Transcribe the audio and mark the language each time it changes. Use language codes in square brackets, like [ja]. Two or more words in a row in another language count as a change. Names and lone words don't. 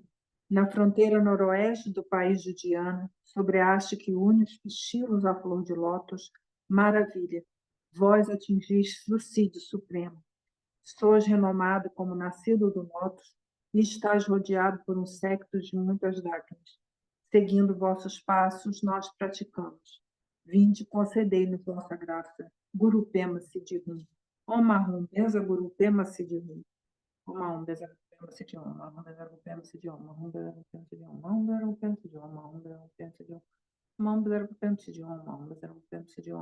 [pt] Na fronteira noroeste do país de Diana, sobre a haste que une os pistilos à flor de lótus, maravilha, vós atingistes o Cídio Supremo. Sois renomado como nascido do lótus e estás rodeado por um séquito de muitas lágrimas. Seguindo vossos passos, nós praticamos. Vinde, concedei-nos vossa graça. [bo] གུ་རུ་པདྨ་སིདྡྷི་ཧཱུྃ. ཨོཾ་ཨཱཿཧཱུྃ་བཛྲ་གུ་རུ་པདྨ་སིདྡྷི་ཧཱུྃ. ཨོཾ་ཨཱཿཧཱུྃ་བཛྲ་གུ་རུ་པདྨ་སིདྡྷི་ཧཱུྃ. ཨོཾ་ཨཱཿཧཱུྃ་བཛྲ་གུ་རུ་པདྨ་སིདྡྷི་ཧཱུྃ. ཨོཾ་ཨཱཿཧཱུྃ་བཛྲ་གུ་རུ་པདྨ་སིདྡྷི་ཧཱུྃ. ཨོཾ་ཨཱཿཧཱུྃ་བཛྲ་གུ་རུ་པདྨ་སིདྡྷི་ཧཱུྃ. ཨོཾ་ཨཱཿཧཱུྃ་བཛྲ་གུ་རུ་པདྨ་སིདྡྷི་ཧཱུྃ. ཨོཾ་ཨཱཿཧཱུྃ་བཛྲ་གུ་རུ་པདྨ་སིདྡྷི་ཧཱུྃ. ཨོཾ་ཨཱཿཧཱུྃ་བཛྲ་གུ་རུ་པདྨ་སིདྡྷི་ཧཱུྃ.